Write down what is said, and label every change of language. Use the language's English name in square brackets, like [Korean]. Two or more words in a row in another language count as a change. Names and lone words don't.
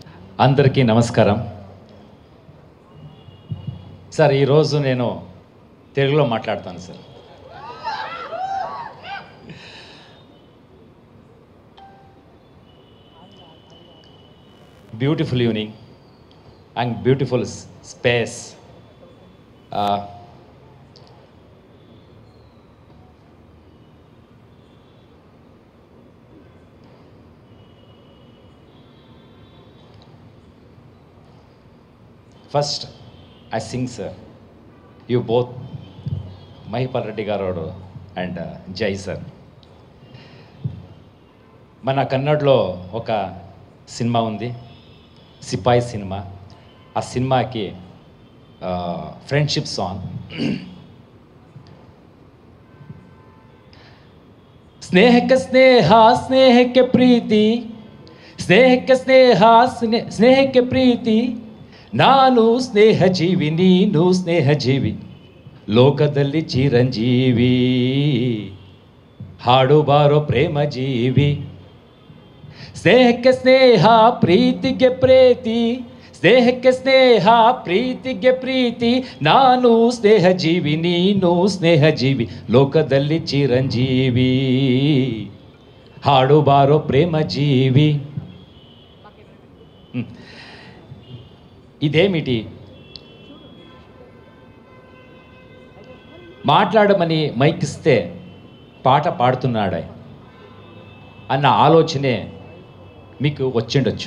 [Telugu] అందరికీ నమస్కారం. సార్, ఈరోజు నేను తెలుగులో మాట్లాడతాను సార్. [English] beautiful evening and beautiful space. First, I sing, sir. You both, Mahipal Reddy garu and Jai sir. [Telugu] మన కన్నడలో ఒక సినిమా ఉంది, సిపాయి సినిమా. ఆ సినిమాకి [English] friendship song. [Kannada] ಸ್ನೇಹಕ ಸ್ನೇಹ స్నేహಕ್ಕೆ ಪ್ರೀತಿ, ಸ್ನೇಹಕ್ಕೆ ಸ್ನೇಹ ಸ್ನೇಹಕ್ಕೆ ಪ್ರೀತಿ, ನಾನು ಸ್ನೇಹ ಜೀವಿ ನೀನು ಸ್ನೇಹ ಜೀವಿ, ಲೋಕದಲ್ಲಿ ಚಿರಂಜೀವಿ, ಹಾಡು ಬಾರೋ ಪ್ರೇಮ ಜೀವಿ. ಸ್ನೇಹಕ್ಕೆ ಸ್ನೇಹ ಪ್ರೀತಿಗೆ ಪ್ರೀತಿ, ಸ್ನೇಹಕ್ಕೆ ಸ್ನೇಹ ಪ್ರೀತಿಗೆ ಪ್ರೀತಿ, ನಾನು ಸ್ನೇಹ ಜೀವಿ ನೀನು ಸ್ನೇಹ ಜೀವಿ, ಲೋಕದಲ್ಲಿ ಚಿರಂಜೀವಿ, ಹಾಡು ಬಾರೋ ಪ್ರೇಮ ಜೀವಿ. [Telugu] ఇదేమిటి మాట్లాడమని మైక్ ఇస్తే పాట పాడుతున్నాడే అన్న ఆలోచనే మీకు వచ్చిండొచ్చు.